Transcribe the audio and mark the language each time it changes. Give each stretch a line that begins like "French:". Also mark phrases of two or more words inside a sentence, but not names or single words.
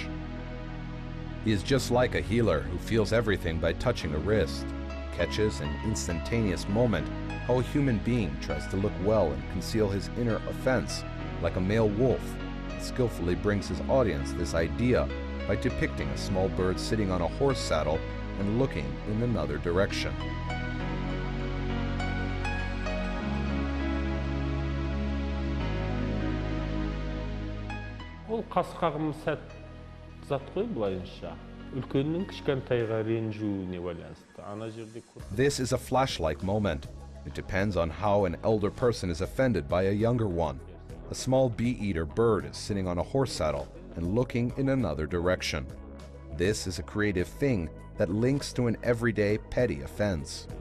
English: He is just like a healer who feels everything by touching a wrist, catches an instantaneous moment how a human being tries to look well and conceal his inner offense, like a male wolf, and skillfully brings his audience this idea by depicting a small bird sitting on a horse saddle and looking in another direction.
Kazakh: Ол қас-қағым сәт зат қой былайынша. Үлкеннің кішкентайға ренжуіне байланысты. Ана жерде
English: This is a flash-like moment. It depends on how an elder person is offended by a younger one. A small bee-eater bird is sitting on a horse saddle and looking in another direction. This is a creative thing that links to an everyday petty offense.